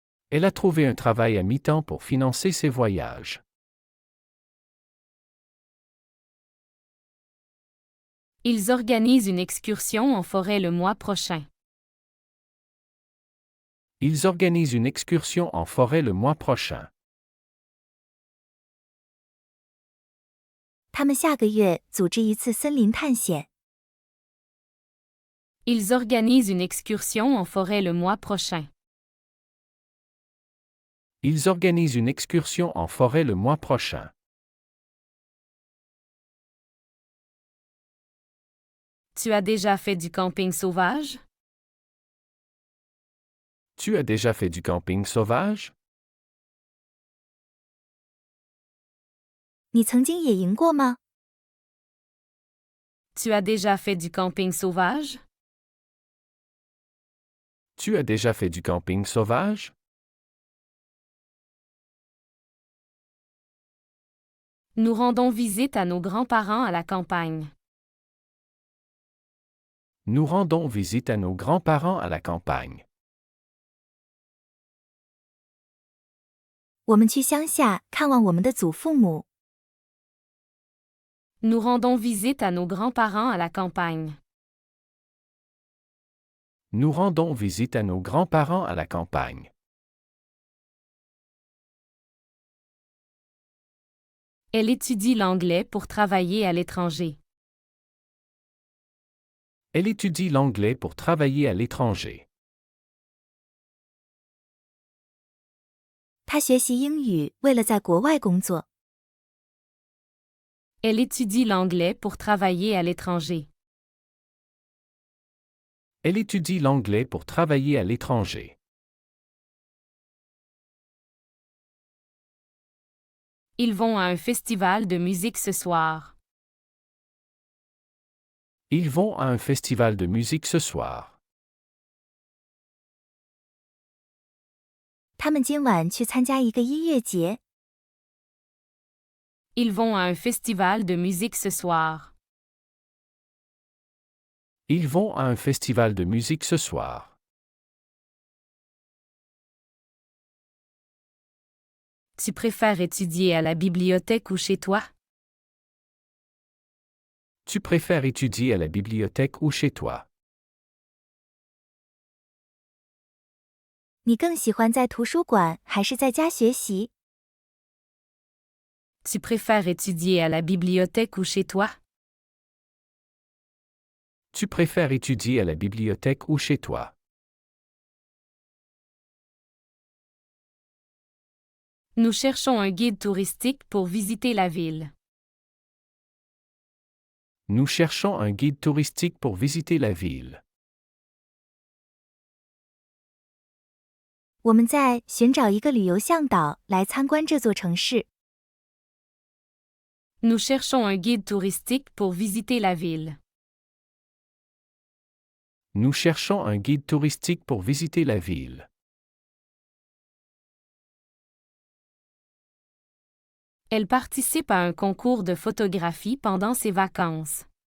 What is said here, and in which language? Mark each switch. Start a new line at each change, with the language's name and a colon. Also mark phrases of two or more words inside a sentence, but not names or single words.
French: Elle a trouvé un travail à mi-temps pour financer ses voyages. Ils organisent une excursion en forêt le mois prochain. Ils organisent une excursion en forêt le mois prochain.
Chinese: 他们下个月组织一次森林探险。
French: Ils organisent une excursion en forêt le mois prochain. Ils organisent une excursion en forêt le mois prochain. Tu as déjà fait du camping sauvage? Tu as déjà fait du camping sauvage?
Chinese: 你曾经野营过吗？
French: Tu as déjà fait du camping sauvage? Tu as déjà fait du camping sauvage? Nous rendons visite à nos grands-parents à la campagne. Nous rendons visite à nos grands-parents à la campagne.
Chinese: 我们去乡下看望我们的祖父母。
French: Nous rendons visite à nos grands-parents à la campagne. Nous rendons visite à nos grands-parents à la campagne. Elle étudie l'anglais pour travailler à l'étranger. Elle étudie l'anglais pour travailler à l'étranger.
Chinese: 他学习英语为了在国外工作。
French: Elle étudie l'anglais pour travailler à l'étranger. Elle étudie l'anglais pour travailler à l'étranger. Ils vont à un festival de musique ce soir. Ils vont à un festival de musique ce soir.
Chinese: 他们今晚去参加一个音乐节。
French: Ils vont à un festival de musique ce soir. Ils vont à un festival de musique ce soir. Tu préfères étudier à la bibliothèque ou chez toi? Tu préfères étudier à la bibliothèque ou chez toi?
Chinese: 你更喜欢在图书馆还是在家学习？
French: Tu préfères étudier à la bibliothèque ou chez toi? Tu préfères étudier à la bibliothèque ou chez toi? Nous cherchons un guide touristique pour visiter la ville. Nous cherchons un guide touristique pour visiter la ville.
Chinese: 我们在寻找一个旅游向导来参观这座城市。
French: Nous cherchons un guide touristique pour visiter la ville. Nous cherchons un guide touristique pour visiter la ville. Elle participe à un concours de photographie pendant ses vacances.